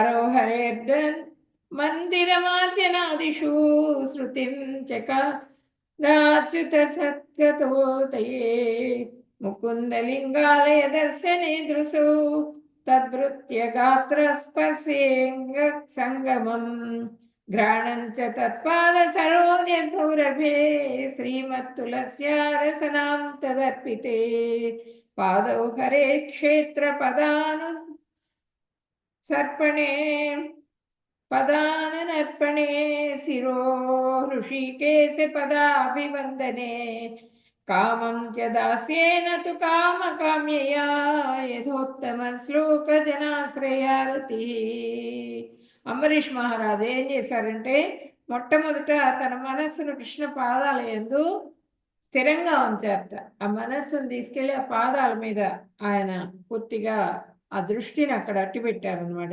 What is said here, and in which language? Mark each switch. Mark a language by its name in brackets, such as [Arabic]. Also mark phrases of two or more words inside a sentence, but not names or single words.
[Sanskrit] కరోహరేర్దన్ మందిరమార్జనాదిషు శృతిం చక రాచ్యుత సద్గతోదయే ముకుందలింగాలయ దర్శనే దృశౌ తద్భృత్య గాత్ర స్పర్శేంగ సంగమం ఘ్రాణం చ తత్పాద సరోజ సౌరభే శ్రీమత్తులస్య రసనాం తదర్పితే పాదౌ హరే క్షేత్ర పదాను सर्पणे पदानर्पणे शिरो ऋषिकेश पदाभिवन्दने कामं च दास्येन तु कामकाम्यया యథోత్తమ శ్లోక జనాశ్రయారతి. [Telugu] అంబరీష్ మహారాజు ఏం చేశారంటే మొట్టమొదట తన మనస్సును కృష్ణ పాదాల యందు స్థిరంగా ఉంచారట. ఆ మనస్సును తీసుకెళ్లి ఆ పాదాల మీద ఆయన పూర్తిగా ఆ దృష్టిని అక్కడ అట్టిపెట్టారనమాట.